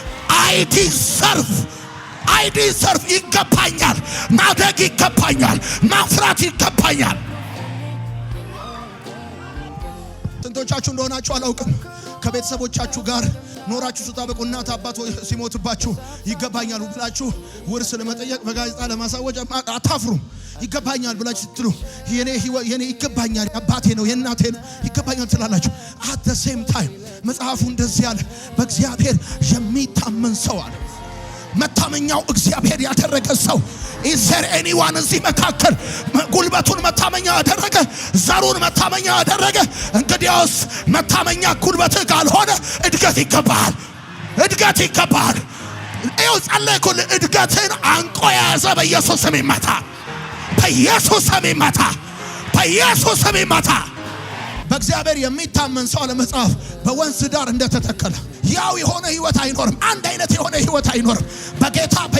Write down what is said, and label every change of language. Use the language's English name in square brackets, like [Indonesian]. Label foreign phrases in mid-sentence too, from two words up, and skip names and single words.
[English] I deserve [Amharic] ይገባኛል። ማደግ ይገባኛል። ማፍራት ይገባኛል። ስንቶቻችሁ እንደሆናችሁ አላውቅም። ከቤተሰቦቻችሁ ጋር ኖራችሁ ስታበቁ እናት አባት ሲሞትባችሁ ይገባኛል ብላችሁ ውርስ ለመጠየቅ በጋዜጣ ለማሳወቅ አታፍሩም። ይገባኛል ብላችሁ ስትሉ የኔ ይገባኛል፣ አባቴ ነው፣ የእናቴ ነው፣ ይገባኛል ትላላችሁ። [English] at the same time [Amharic] መጽሐፉ እንደዚህ ያለ በእግዚአብሔር የሚታመን ሰው አለ። መታመኛው እግዚአብሔር ያደረገ ሰው [English] is there anyone [Amharic] እዚህ መካከል ጉልበቱን መታመኛ ያደረገ ዘሩን መታመኛ ያደረገ? እንግዲያውስ መታመኛ ጉልበትህ ካልሆነ እድገት ይገባል። እድገት ይገባል። ይኸው ጸለይኩልህ። እድገትን አንቆ የያዘ በኢየሱስ ስም ይመታ። በኢየሱስ ስም ይመታ። በኢየሱስ ስም ይመታ። በእግዚአብሔር የሚታመን ሰው ለመጽሐፍ በወንዝ ዳር እንደተተከለ ያው የሆነ ህይወት አይኖርም። አንድ አይነት የሆነ ህይወት አይኖርም። በጌታ